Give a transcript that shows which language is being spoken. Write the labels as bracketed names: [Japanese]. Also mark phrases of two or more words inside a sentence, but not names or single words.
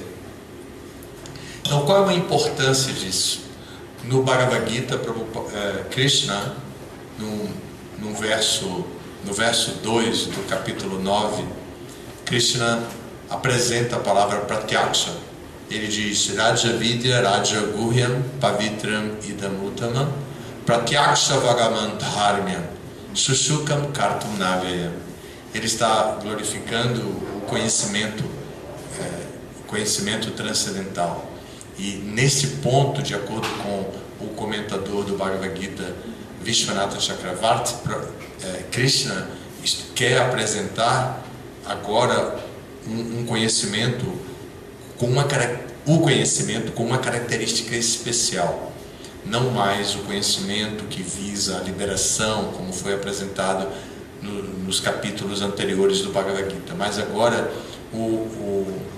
[Portuguese] Então, qual é a importância disso? No Bhagavad Gita, Krishna, no verso 2 do capítulo 9, Krishna apresenta a palavra Pratyaksha. Ele diz: [Sanskrit] Raja Vidya Raja Guhyam Pavitram Idamutama Pratyaksha Vagaman Dharmyam Sushukam Kartum Navyayam. [Portuguese] Ele está glorificando o conhecimento transcendental. E nesse ponto, de acordo com o comentador do Bhagavad Gita, Vishwanatha Chakravarti, Krishna quer apresentar agora um conhecimento com uma característica especial, não mais o conhecimento que visa a liberação, como foi apresentado nos capítulos anteriores do Bhagavad Gita, mas agora o